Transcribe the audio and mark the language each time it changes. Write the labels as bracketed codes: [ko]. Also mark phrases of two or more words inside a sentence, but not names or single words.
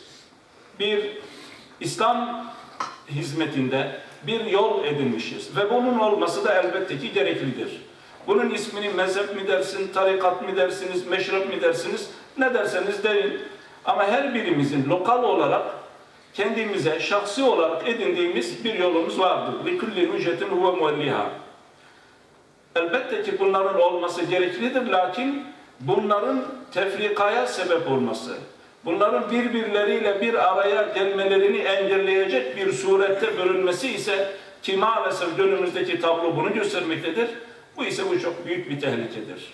[tr] Bir İslam hizmetinde bir yol edinmişiz ve bunun olması da elbette ki gereklidir. Bunun ismini mezhep mi dersin, tarikat mı dersiniz, meşrep mi dersiniz, ne derseniz deyin. Ama her birimizin lokal olarak kendimize şahsi olarak edindiğimiz bir yolumuz vardır. [ar] لِكُلِّ نُجَةٍ هُوَ مُوَلِّهَا. [tr] Elbette ki bunların olması gereklidir, lakin bunların tefrikaya sebep olması, bunların birbirleriyle bir araya gelmelerini engelleyecek bir surette bölünmesi ise, ki maalesef günümüzdeki tablo bunu göstermektedir, bu ise bu çok büyük bir tehlikedir.